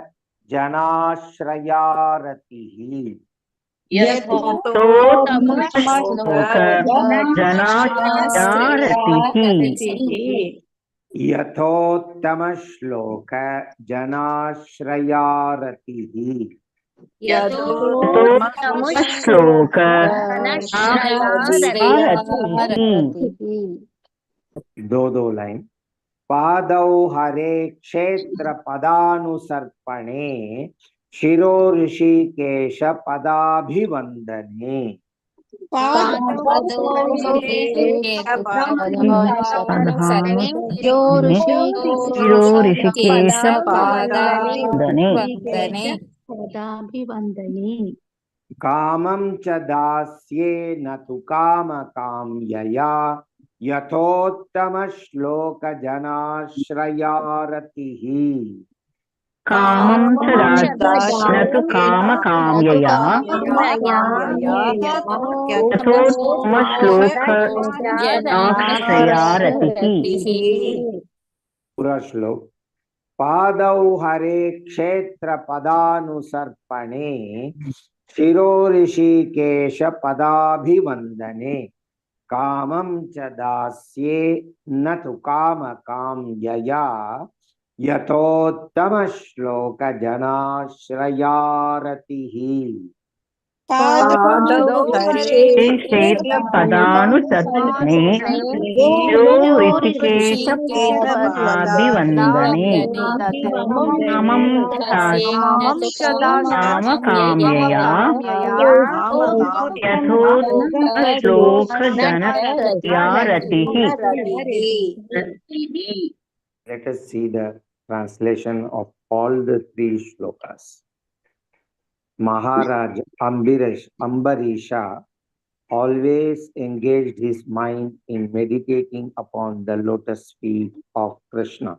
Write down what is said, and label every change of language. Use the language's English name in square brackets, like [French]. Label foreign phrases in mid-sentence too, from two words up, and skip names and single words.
[Sanskrit] जनाश्रयारतिः यथोत्तम श्लोक जनाश्रयारतिः [Hindi] दो लाइन. [Sanskrit] पादौ हरे क्षेत्र पदानुसर्पणे शिरो ऋषिकेश पदाभिवंदने. శిరో ఋషికేశ పాదాభివందనే పదాభివందనే कामं च दास्ये न तु कामकाम्यया यथोत्तमश्लोकजनाश्रयारतिः కామం చ దాస్యనతు కామకామ్యయా యథోత్తమ శ్లోక ఆశ్రయారతిః [Hindi] पूरा श्लोक [Sanskrit] पादौ हरे क्षेत्र पदानुसर्पणे शिरो ऋषिकेश पदाभिवंदने कामं च दास्ये न तु कामकाम्यया यथोत्तम श्लोक जनाश्रयारतिः పదానుసర్పణే శిరో ఋషికేశ పాదాభివందనే కామం చ కామకామ్యయా యథోత్తమ శ్లోక జనయారతిః. [English] Let us see the translation of all the three shlokas. Maharaj Ambarisha always engaged his mind in meditating upon the lotus feet of Krishna.